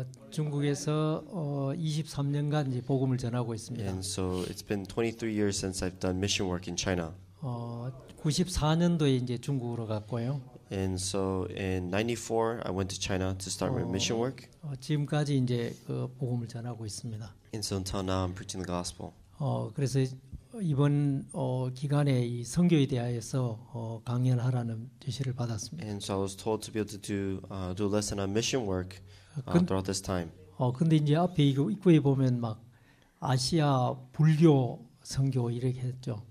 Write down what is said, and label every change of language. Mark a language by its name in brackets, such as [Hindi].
[Korean] 중국에서 23년간 이제 복음을 전하고 있습니다. [English] And so it's been 23 years since I've done mission work in China. [Korean] 94년도에 이제 중국으로 갔고요. [English] And so in 94, I went to China to start my mission work. [Korean] 지금까지 이제 그 복음을 전하고 있습니다. [English] And so until now, I'm preaching the gospel. [Korean] 그래서 이번 기간에 이 선교에 대하여서 강연하라는 지시를 받았습니다. [English] And so I was told to be able to do a lesson on mission work throughout this time. [Korean] 근데 이제 앞에 이거 입구에 보면 막 아시아 불교 선교 이렇게 했죠.